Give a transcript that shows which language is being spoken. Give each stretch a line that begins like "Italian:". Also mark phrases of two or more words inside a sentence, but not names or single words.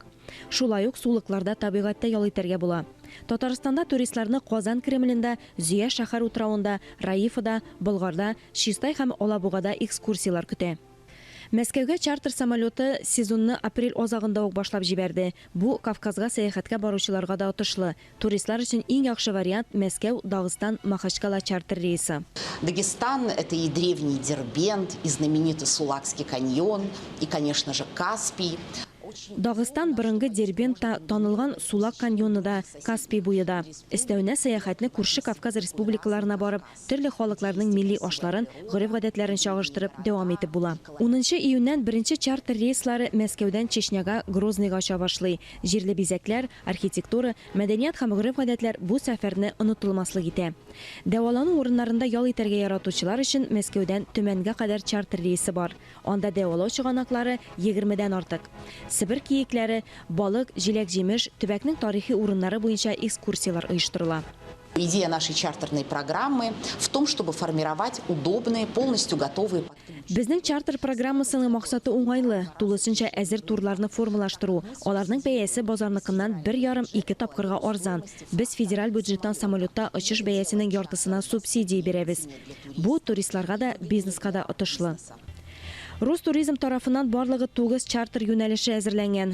Tatar: Шулай ук сулыкларда табигатьтә ял итәргә була. Татарстанда туристларны Казан Кремлендә, Зөя шәһәр утрауында, Раифада, Болгарда, Чистай һәм Алабугада экскурсиялар көтә. Мәскәүгә чартер самолеты сезонны апрель азагында ук башлап җибәрде. Бу Кавказга сәяхәткә баручыларга да отышлы. Туристлар өчен иң яхшы вариант Мәскәү, Дагыстан, Махачкала чартер рейсы.
Russian: Дагестан – это и древний Дербент, и знаменитый Сулакский каньон, и, конечно же, Каспий.
Tatar: Дагыстан борынгы Дербентта танылган Сулак каньоны да, Каспий буе да. Өстәвенә сәяхәтне күрше Кавказ республикаларына барып, төрле халыкларның милли ашларын, гореф-гадәтләрен чагыштырып дәвам итеп була. 10 июньнән беренче чартер рейслары Мәскәүдән Чечняга, Грозныйга ача башлый. Җирле бизәкләр, архитектура, мәдәният һәм гореф-гадәтләр бу сәфәрне онытылмаслык итә. Дәвалану урыннарында ял итәргә яратучылар өчен Мәскәүдән Төмәнгә кадәр чартер рейсы бар. Анда дәвалау чыганаклары 20дән артык. Сибир киекләре, балык, җиләк-җимеш, төбәкнең тарихи урыннары буенча экскурсиялар оештырыла.
Russian: Идея нашей чартерной программы в том, чтобы формировать удобные, полностью готовые.
Tatar: Безнең чартер программасының максаты уңайлы, тулысынча әзер турларны формалаштыру. Аларның бәясе базарныкыннан 1,5-2 тапкырга арзан. Без федераль бюджеттан самолетта очыш бәясенең яртысына субсидия бирәбез. Бу туристларга да, бизнеска да отышлы. Ростуризм тарафынан барлыгы 9 чартер юнәлеше әзерләнгән.